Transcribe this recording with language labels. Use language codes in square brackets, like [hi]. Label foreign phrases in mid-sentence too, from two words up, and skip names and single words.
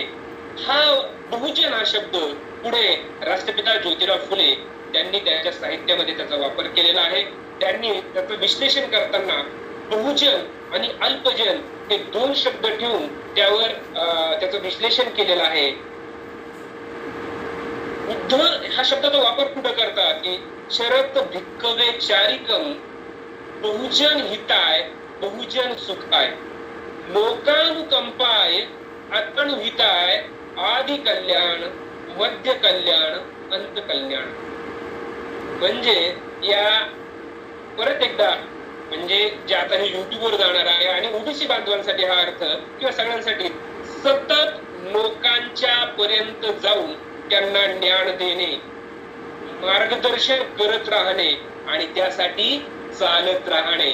[mr] हा बहुजन हा शब्द पुढे राष्ट्रपिता ज्योतिराव फुले त्यांनी त्यांच्या साहित्यामध्ये त्याचा वापर केलेला आहे. त्यांनी त्याचं विश्लेषण करताना बहुजन आणि अल्पजन हे दोन शब्द ठेवून त्यावर त्याचं विश्लेषण केलेलं आहे. बुद्ध ह्या शब्दाचा वापर कुठं करतात की [pi] शरत भिक्खवे चारिकम बहुजन हिताय बहुजन सुखाय लोकानुकंपाय अतनुहिताय आदि कल्याण मध्य कल्याण अंत कल्याण. [mr] म्हणजे या परत एकदा म्हणजे जे आता हे युट्यूबवर जाणार आहे आणि ओबीसी बांधवांसाठी हा अर्थ किंवा सगळ्यांसाठी सतत लोकांच्या पर्यंत जाऊन त्यांना ज्ञान देणे, मार्गदर्शन करत राहणे आणि त्यासाठी चालत राहणे.